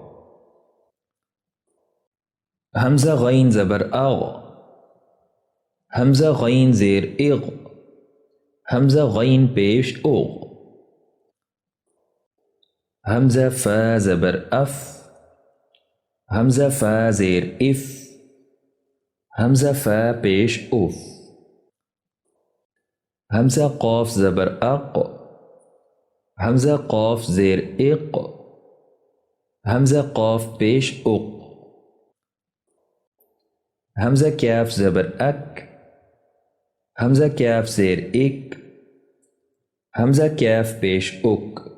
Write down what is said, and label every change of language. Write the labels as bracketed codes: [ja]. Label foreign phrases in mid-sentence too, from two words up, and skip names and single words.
[ur] حمزہ غین زبر اغ، حمزہ غین زیر اغ، حمزہ غین پیش اغ۔ حمزہ فا زبر اف، حمزہ فا زیر اف، حمزہ فا پیش اف۔ حمزہ قاف زبر اق، حمزہ قاف زیر اق، حمزہ قاف پیش اق۔ حمزہ کاف زبر اک، حمزہ کاف زیر اک، حمزہ کاف پیش اک۔